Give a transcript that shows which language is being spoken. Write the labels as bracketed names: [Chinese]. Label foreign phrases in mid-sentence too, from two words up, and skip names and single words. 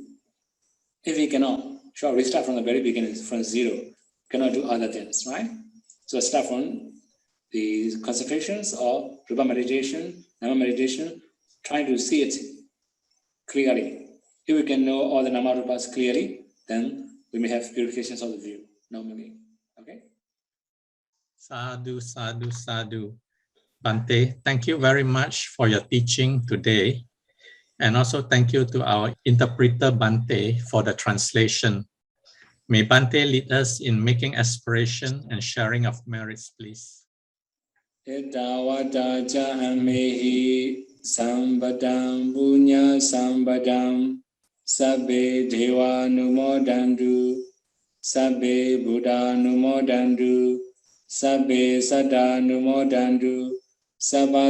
[English] If he cannot, sure, we start from the very beginning, from zero, cannot do other things, right? So start from the concentrations or Rupa meditation, Nama meditation, trying to see it clearly. If we can know all the Nama-rupas clearly, then we may have purifications of the view, normally. Okay? [Pali] Sadhu, sadhu, sadhu. [English] Bhante, thank you very much for your teaching today. And also thank you to our interpreter Bhante for the translation. May Bhante lead us in making aspiration and sharing of merits, please. [Pali] Etawata amehi sambadam punya sambadam sabbe deva numodandu sabbe buddha numodandu sabbe sada numodandu sabba